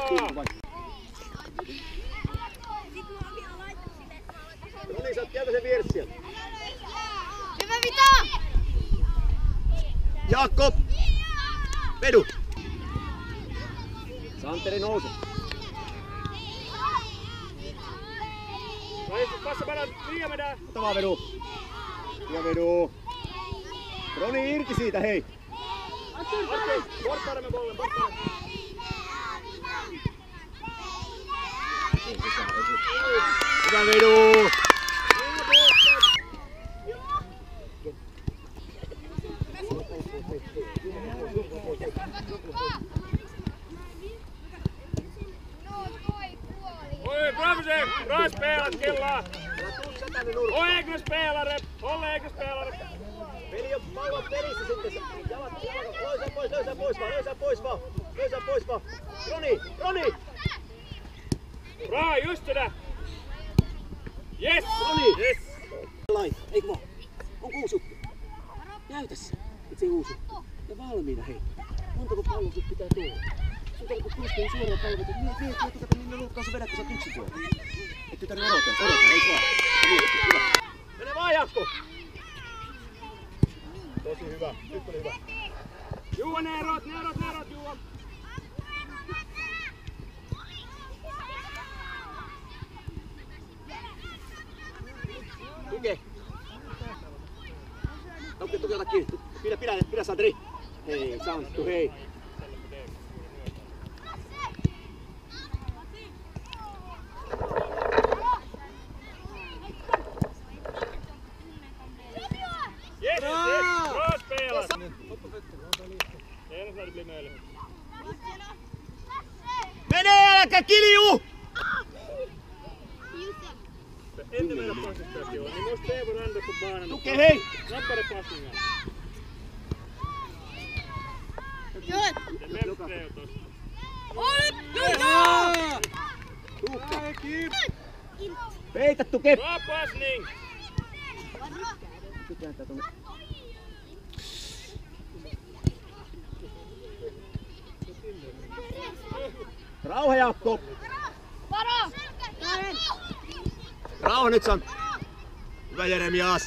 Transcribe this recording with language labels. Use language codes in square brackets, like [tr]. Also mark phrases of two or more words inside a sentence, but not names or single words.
[fi] No niin, sä oot keltaisen vieressä sieltä. Hyvä Vito! Jaakko! Vedu! Santeri nouse. [sv] Passa bara lia med där. [fi] Ota vaan vedu. Hyvä vedu. Roni irti siitä, hei. [sv] Okej, borta med bollen, borta. [fi] Hyvä vedu. [sv] Oj, bra spelat killar! Och egna spelare! Håll egna spelare! [fi] Peli on pallon pelissä sitten. Jalat, löysää pois vaan. Roni! [sv] Bra, just det där! Yes! Roni! Yes! [fi] Eikö vaan? Onko uusi juttu? Näytä se, et se uusi. Ja valmiina hei. Montako palloa sut pitää tulla? Sun tarvitse pystyä suoraan palvelut. Vie etukäteen minne nurkkaan sä vedät, kun sä oot yksin tuolla. Ettei tarvitse odottaa, eikö vaan? Hyvä. Mene vaan Jaakko! Tosi hyvä, nyt oli hyvä. Johan nerot, Johan! Tuke! Tuke, ota kiinni. Pidä Sandri. Hei, Santtu, hei. [sv] Yes, bra spelat! Senast när det blir möjligt. [fi] Mene, äläkä kilju! [sv] Inte mera passningsstation. Ni måste se varandra på banan. [fi] Tuke, hei! [sv] Snabbare passningar. Det är mest trevligt också. [fi] Peitä Tuke! [sv] Bra passning! [fi] Rauha Jaakko! Varo! Rauha nyt Santtu! Hyvä Jeremias.